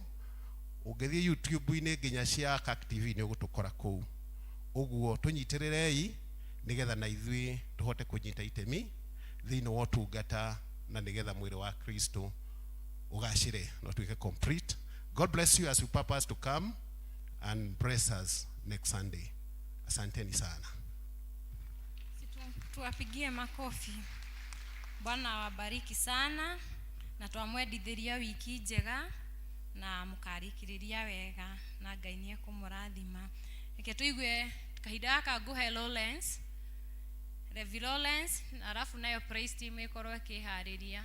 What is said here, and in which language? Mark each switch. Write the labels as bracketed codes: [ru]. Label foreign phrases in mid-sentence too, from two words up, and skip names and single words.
[ki] Ũngĩthiĩ YouTube-inĩ nginya cia KAK TV nĩ ũgũtũkora kũu. Ũguo tũnyitĩrĩrei nĩgetha na ithuĩ tũhote kũnyita itemi thĩinĩ wa ũtungata na nĩgetha mwĩrĩ wa Kristo ũgacĩre na tuĩke complete. [en] God bless you as you purpose to come and bless us next Sunday. [sw] Asanteni sana. Tuwapigie makofi. Bwana awabariki sana [ki] na twamwendithĩria wiki njega na mũkarĩkĩrĩria wega na Ngai nĩ ekũmũrathima. Reke tũigue kahinda gaka ngũhe Lawrence, Rev Lawrence, alafu nayo [en] praise team [ki] ĩkorwo ĩkĩharĩria.